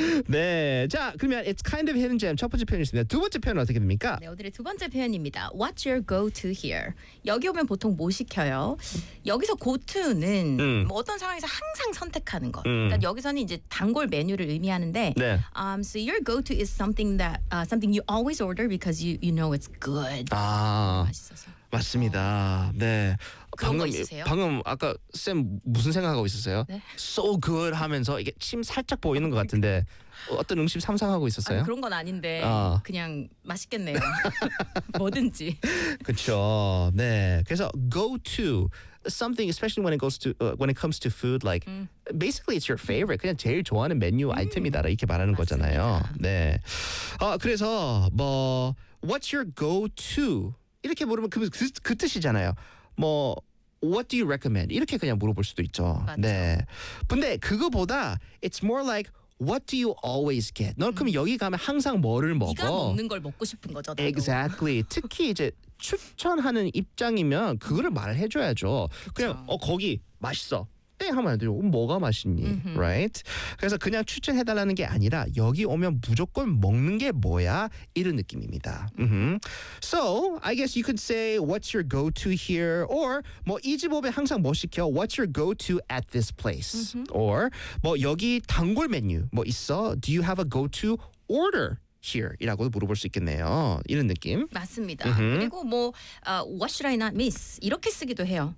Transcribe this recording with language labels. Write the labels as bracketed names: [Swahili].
[Korean] 네, 자 그러면 [English] it's kind of hidden gem [Korean] 첫 번째 표현이었습니다. 두 번째 표현 어떻게 됩니까? 네, 오늘의 두 번째 표현입니다. [English] What's your go-to here? [Korean] 여기 오면 보통 뭐 시켜요? 여기서 go-to는 뭐 어떤 상황에서 항상 선택하는 것. 그러니까 여기서는 이제 단골 메뉴를 의미하는데 네. [English] So your go-to is something that something you always order because you know it's good. [Korean] 아, 맛있어서. 맞습니다. 네. 방금 거 있으세요? 방금 아까 쌤 무슨 생각하고 있었어요? 네? [English] So good [Korean] 하면서 이게 침 살짝 보이는 것 같은데 어떤 음식 상상하고 있었어요? 아니, 그런 건 아닌데 그냥 맛있겠네요. 뭐든지. 그렇죠. 네. 그래서 [English] go-to something especially when it goes to when it comes to food like basically it's your favorite [Korean] 그냥 제일 좋아하는 메뉴 아이템이다 이렇게 말하는 맞습니다. 거잖아요. 네. 그래서 뭐 [English] what's your go-to [Korean] 이렇게 물으면 그 뜻이잖아요. 뭐 [English] what do you recommend [Korean] 이렇게 그냥 물어볼 수도 있죠. 맞죠. 네. 근데 그거보다 [English] it's more like what do you always get? [Korean] 너 그럼 여기 가면 항상 뭐를 먹어? 네가 먹는 걸 먹고 싶은 거죠. 나도. [English] Exactly. [Korean] 특히 이제 추천하는 입장이면 그거를 말을 해줘야죠. 그쵸. 그냥 거기 맛있어. 땡 하면 안 되죠. 뭐가 맛있니? Mm-hmm. [English] Right? [Korean] 그래서 그냥 추천해달라는 게 아니라 여기 오면 무조건 먹는 게 뭐야? 이런 느낌입니다. Mm-hmm. [English] So, I guess you could say what's your go-to here? [Korean] Or 뭐 이 집 오면 항상 뭐 시켜? [English] What's your go-to at this place? Mm-hmm. [Korean] Or 뭐 여기 단골 메뉴 뭐 있어? [English] Do you have a go-to order? here [Korean] 이라고도 물어볼 수 있겠네요. 이런 느낌. 맞습니다. Mm-hmm. 그리고 뭐 [English] what should I not miss [Korean] 이렇게 쓰기도 해요.